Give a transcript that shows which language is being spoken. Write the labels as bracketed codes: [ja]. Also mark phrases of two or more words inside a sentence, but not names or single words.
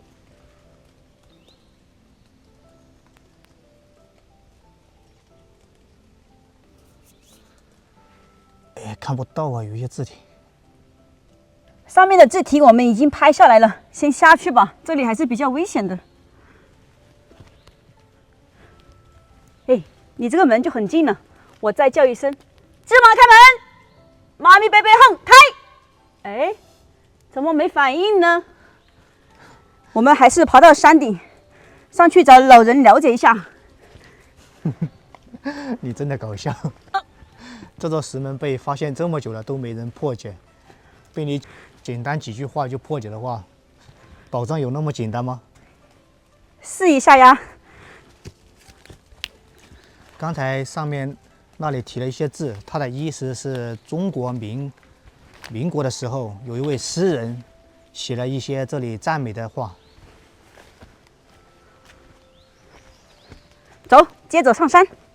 [zh] 哎，看不到啊，有一些字体。上面的字體我們已經拍下來了，先下去吧，這裡還是比較危險的。哎，你這個門就很近了，我再叫一聲，芝麻開門，媽咪貝貝哼開。哎，怎麼沒反應呢？我們還是爬到山頂，上去找老人了解一下。你真的搞笑。這座石門被發現這麼久了都沒人破解，被你簡單幾句話就破解的話，寶藏有那麼簡單嗎？試一下呀。剛才上面那裡提了一些字，它的意思是中國民國的時候，有一位詩人寫了一些這裡讚美的話。走，接着上山。